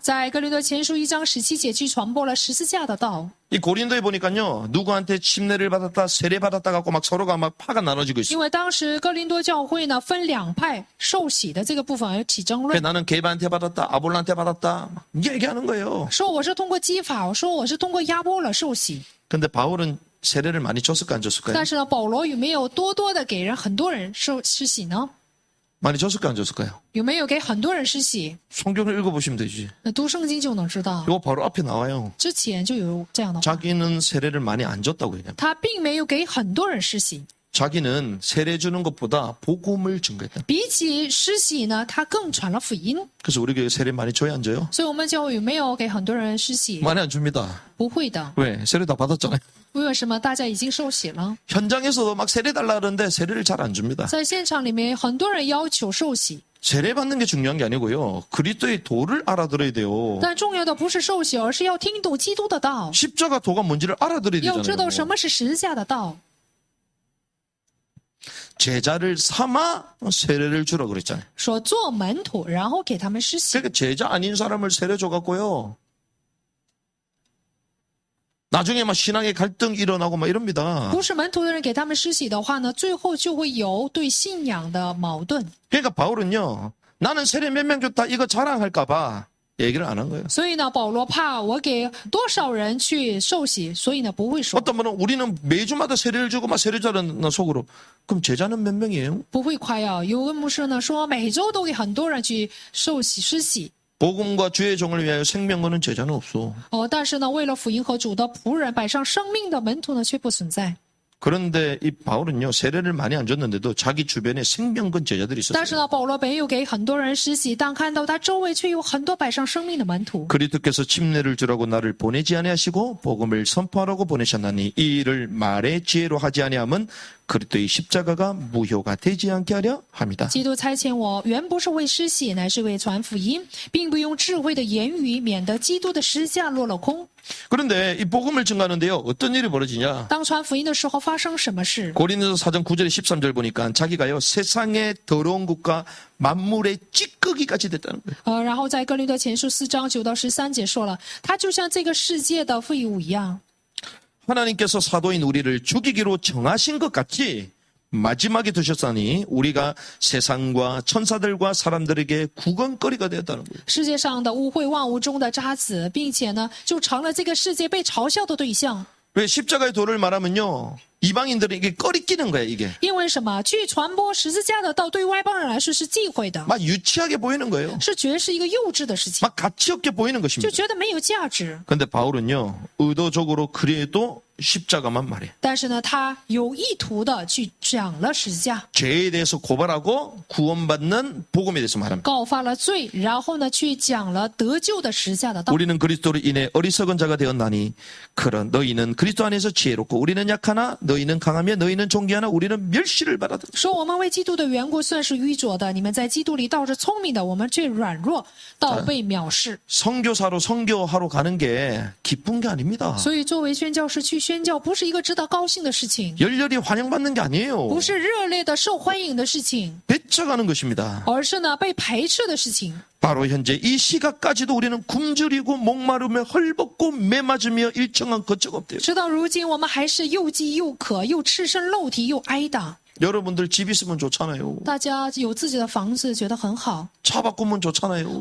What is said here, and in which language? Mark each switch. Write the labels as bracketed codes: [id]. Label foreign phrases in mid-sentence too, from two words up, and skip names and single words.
[zh] 在哥林多前书1章17节去传播了十字架的道。 [ko] 이 고린도에 보니까요. 누구한테 침례를 받았다, 세례 받았다 갖고 막 서로가 막 파가 나눠지고 [zh] 因 [ko] 있어요. [zh] 为当时哥林多教会呢分两派，受洗的这个部分而起争 [ko] 그래서 [zh] 论， [ko] 나는 게바한테 받았다, 아볼라한테 받았다. 막 얘기하는 거예요. [zh] 说我是通过基法，说我是通过亚波了受洗。 [ko] 근데 바울은 세례를 많이 줬을까 안 줬을까요? [zh] 但是呢，保罗有没有多多的给人很多人施洗呢？ [ko] 많이 줬을까 안 줬을까요? [zh] 有没有给很多人施洗？ [ko] 성경을 읽어보시면 되지. [zh] 那读圣经就能知道， [ko] 이거 바로 앞에 나와요. [zh] 之前就有这样的话， [ko] 자기는 세례를 많이 안 줬다고 얘기합니다. [zh] 他并没有给很多人施洗， [ko] 자기는 세례 주는 것보다 복음을 증거했다. [zh] 比起施洗呢，他更传了福音。 [ko] 그래서 우리 교회 세례 많이 줘야 안 줘요? [zh] 所以我们教会有没有给很多人施洗？ [ko] 많이 안 줍니다. [zh] 不会的， [ko] 왜? 세례 다 받았잖아요. [zh] 为什么大家已经受洗了？ [ko] 현장에서도 막 세례 달라 그러는데 세례를 잘 안 줍니다. [zh] 在现场里面，很多人要求受洗， [ko] 세례 받는 게 중요한 게 아니고요. 그리스도의 도를 알아들어야 돼요. [zh] 但重要的不是受洗，而是要听懂基督的道， [ko] 십자가 도가 뭔지를 알아들어야 [zh] 要知道什 [ko] 되잖아요. [zh] 么是十字架的道。 [ko] 제자를 삼아 세례를 주라 그랬잖아요. [zh] 说做门徒，然后给他们施洗。 [ko] 그러니까 제자 아닌 사람을 세례 줘갖고요. 나중에 막 신앙의 갈등 일어나고 막 이럽니다. [zh] 不是门徒的人给他们施洗的话呢，最后就会有对信仰的矛盾。 [ko] 그러니까 바울은요. 나는 세례 몇 명 줬다 이거 자랑할까봐 얘기를 안 한 거예요. [zh] 所以呢，保罗怕我给多少人去受洗，所以呢不会说， [ko] 어떤 분은 우리는 매주마다 세례를 주고 막 세례 자는 속으로 그럼 제자는 몇 명이에요? [zh] 不会夸耀。有个牧师呢说，每周都给很多人去受洗施洗。 [ko] 복음과 주의 종을 위하여 생명 거는 제자는 없어. [zh] 但是呢，为了福音和主的仆人摆上生命的门徒呢，却不存在。 [ko] 그런데 이 바울은요. 세례를 많이 안 줬는데도 자기 주변에 생명 건 제자들이 [zh] 但是 [ko] 있었어요. [zh] 呢，保罗没有给很多人施洗，但看到他周围却有很多摆上生命的门徒。 [ko] 그리스도께서 침례를 주라고 나를 보내지 아니하시고 복음을 선포하라고 보내셨나니 이 일을 말의 지혜로 하지 아니함은 그리스도의 십자가가 무효가 되지 않게 하려 합니다. [zh] 基督差遣我，原不是为施洗，乃是为传福音，并不用智慧的言语，免得基督的十字架落了空。 [ko] 그런데 이 복음을 증가하는데요. 어떤 일이 벌어지냐? [zh] 当传福音的时候，发生什么事？ [ko] 고린도서 4장 9절에 13절 보니까 자기가요. 세상의 더러운 것과 만물의 찌꺼기까지 됐다는 거예요. [zh] 然后在哥林多前书4章9到13节说了，他就像这个世界的废物一样。 [ko] 하나님께서 사도인 우리를 죽이기로 정하신 것 같이 마지막에 두셨으니 우리가 세상과 천사들과 사람들에게 구건거리가 되었다는 거예요. [zh] 世界上的污秽万物中的渣滓，并且呢，就成了这个世界被嘲笑的对象。 [ko] 왜 십자가의 도를 말하면요. 이방인들에게 꺼리끼는 거예요, 이게. [zh] 因为什么？去传播十字架的道，对外邦人来说是忌讳的， [ko] 막 유치하게 보이는 거예요. [zh] 是觉得是一个幼稚的事情， [ko] 막 가치 없게 보이는 [zh] 就 [ko] 것입니다. [zh] 觉得没有价值。 [ko] 근데 바울은요. 의도적으로 그래도 십자가만 말해. [zh] 但是呢，他有意图的去讲了十字架， [ko] 죄에 대해서 고발하고 구원받는 복음에 대해서 말합니다. [zh] 告发了罪，然后呢，去讲了得救的十字架的道。 [ko] 우리는 그리스도로 인해 어리석은 자가 되었나니 그런 너희는 그리스도 안에서 지혜롭고 우리는 약하나 너희는 강하며 너희는 존귀하나 우리는 멸시를 받아들. [zh] 说我们为基督的缘故算是愚拙的，你们在基督里倒是聪明的，我们却软弱，倒被藐视。 [ko] 선교사로 선교하러 가는 게 기쁜 게 아닙니다. [zh] 所以，作为宣教士去宣教，不是一个值得高兴的事情， [ko] 열렬히 환영받는 게 아니에요. [zh] 不是热烈的受欢迎的事情， [ko] 배척하는 것입니다. [zh] 而是呢被排斥的事情。 [ko] 바로 현재 이 시각까지도 우리는 굶주리고 목마르며 헐벗고 매맞으며 일정한 거처가 없대요. [zh] 直到如今，我们还是又饥又渴，又赤身露体，又挨打。 [ko] 여러분들 집 있으면 좋잖아요. [zh] 大家有自己的房子，觉得很好； [ko] 차 바꾸면 좋잖아요.